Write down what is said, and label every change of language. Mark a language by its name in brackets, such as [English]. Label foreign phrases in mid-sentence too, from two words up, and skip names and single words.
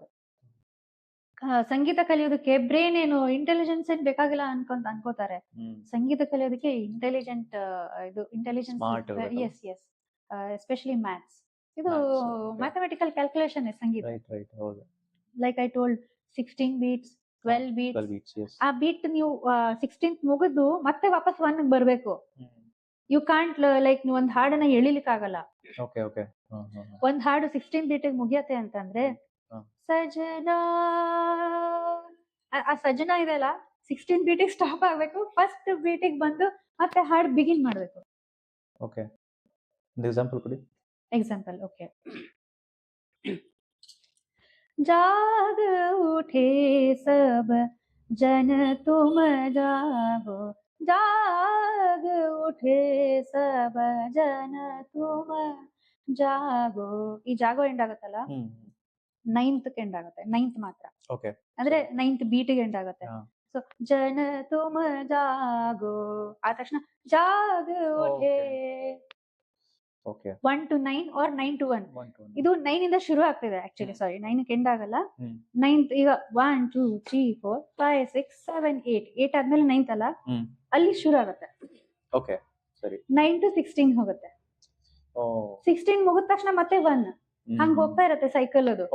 [Kannada] ಸಂಗೀತ ಕಲಿಯೋದಕ್ಕೆ ಬ್ರೇನ್ ಏನು ಇಂಟೆಲಿಜೆನ್ಸ್ ಏನ್ ಬೇಕಾಗಿಲ್ಲ ಅನ್ಕೋತಾರೆ. [English] ಸಂಗೀತ ಕಲಿಯೋದಕ್ಕೆ intelligence, yes yes, especially maths. ಇದು mathematical calculation ಸಂಗೀತ. like I told 16 beats 12 beats. [Kannada] ಆ ಬೀಟ್ ನೀವು 16th ಮುಗಿದು ಮತ್ತೆ ವಾಪಸ್ 1 ಬರ್ಬೇಕು. [English] you can't like [Kannada] ನೀವು ಒಂದ್ ಹಾಡನ್ನ ಎಳಿಲಿಕ್ಕೆ ಆಗಲ್ಲ. ಒಂದ್ ಹಾಡು 16 beat ಮುಗಿಯತ್ತೆ ಅಂತಂದ್ರೆ ಸಜನಾ, ಆ ಸಜನಾ ಇದೆಲ್ಲ 16 [English] beat stop [Kannada] ಆಗ್ಬೇಕು, [English] first beat [Kannada] ಬಂದು ಮತ್ತೆ ಹಾಡು ಬಿಗಿನ್ ಮಾಡ್ಬೇಕು. [English] example okay. [Hindi] जाग उठे सब जन तुम जागो, जाग उठे सब जन तुम जागो. [Kannada] ಈ ಜಾಗೋ ಎಂಡ್ ಆಗುತ್ತಲ್ಲ, 9th ಎಂಡ್ ಆಗುತ್ತೆ. 9th ಮಾತ್ರ ಅಂದ್ರೆ 9th beat ಗೆ ಎಂಡ್ ಆಗುತ್ತೆ. ಸೊ [Hindi] जन तुम जागो [Kannada] ಆದ ತಕ್ಷಣ [Hindi] जाग उठे [English] 1 to 9 or 9 to 1. [Kannada] ಇದು 9 ಇಂದ ಶುರು ಆಗ್ತಿದೆ [English] actually. sorry, [Kannada] 9 ಗೆ ಎಂಡ್ ಆಗಲ್ಲ. 9th ಈಗ 1 2 3 4 5 6 7 8 ಆದ್ಮೇಲೆ 9th ಅಲ್ಲ, ಅಲ್ಲಿ ಶುರು ಆಗುತ್ತೆ. 9 to 16 ಹೋಗುತ್ತೆ. 16 ಮುಗಿದ ತಕ್ಷಣ ಮತ್ತೆ 1 ಹಂಗ ಹೋಗ್ತಾ ಇರತ್ತೆ ಸೈಕಲ್ ಅದು.